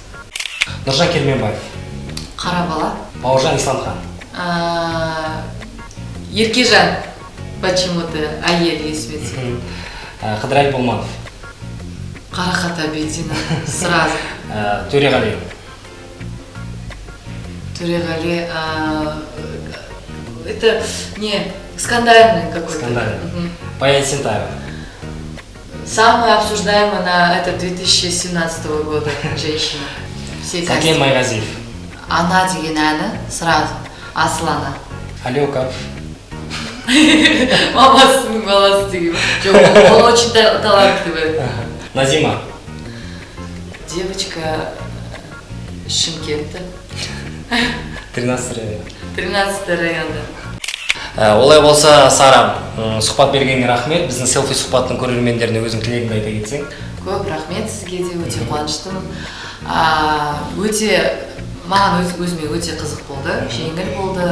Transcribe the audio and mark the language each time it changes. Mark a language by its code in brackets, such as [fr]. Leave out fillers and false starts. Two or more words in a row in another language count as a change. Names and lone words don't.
[kk] Нұржан Керменбаев. Қарабала. Бауыржан Исламхан. Еркежан. Почему-то әйел есіме. Қыдырәлі Болманов. Қарақат Абидина. Сразу. Төреғали. [ru] Это не скандальный какой-то. Скандальный. Баян Есентаева. Самая обсуждаемая на это 2017 года женщина. [kk] Сәкен Майғазиев. Она деген әні сразу. Аслана. Алеков. Мамасының баласы деген. Жоқ, ол [ru] очень талантливый. [kk] Назима. Девочка Шымкентта. 13 район. 13 районда. Олай болса, Сара, сұхбат бергенге рахмет. Біздің селфи сұхбаттың көрермендеріне өзің тілегіңді айта кетсең. Көп рахмет сізге де, өте қуаныштымын. Маған өзіме өте қызық болды, жеңіл болды.